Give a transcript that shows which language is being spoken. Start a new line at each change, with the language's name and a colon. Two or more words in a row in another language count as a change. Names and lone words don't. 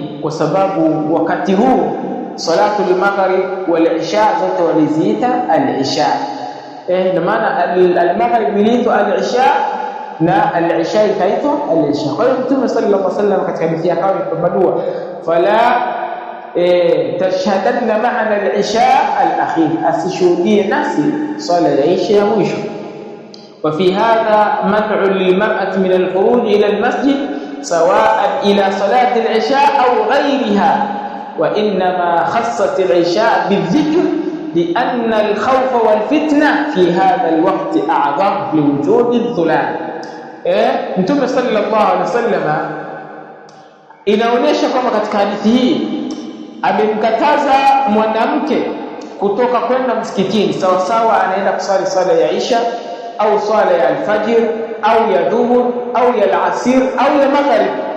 Swahili: Kwa sababu wakati huu
Arabic: صلاة المغرب والعشاء
Swahili: zote waliziita al-isha. Ndio maana al-maghrib iliitwa al-isha na al-isha ikaitwa al-isha. Kwa hiyo Mtume
Arabic: صلى الله عليه وسلم
Swahili: katika hadithi yake akapambanua
Arabic: فلا تشهدن معنا العشاء الآخر,
Swahili: asishuhudie nasi sala ya isha ya mwisho.
Arabic: وفي هذا منع للمرأة من الخروج إلى المسجد سواء إلى صلاة العشاء أو غيرها، وإنما خصت العشاء بالذكر لأن الخوف والفتنة في هذا الوقت أعظم لوجود الظلام.
Swahili: Mtume
Arabic: صلى الله عليه وسلم
Swahili: inaonyesha kwamba katika hadithi hii amemkataza mwanamke kutoka kwenda msikitini sawa sawa anaenda kusali swala ya Isha au swala ya alfajir au ya dhuhur au ya alasir au ya maghrib,